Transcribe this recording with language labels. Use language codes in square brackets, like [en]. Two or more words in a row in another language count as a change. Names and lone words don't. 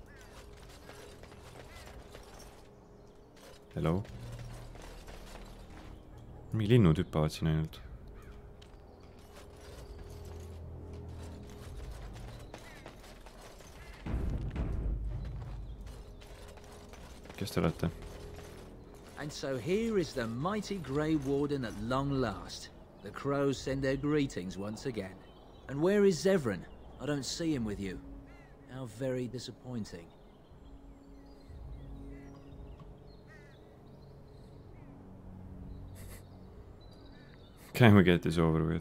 [et] Hello? Mingi linnud hüppavad siin ainult. Kes te olete? [en] And so here is the mighty Grey Warden at long last. The crows send their greetings once again. And where is Zevran? I don't see him with you. How very disappointing. Can we get this over with?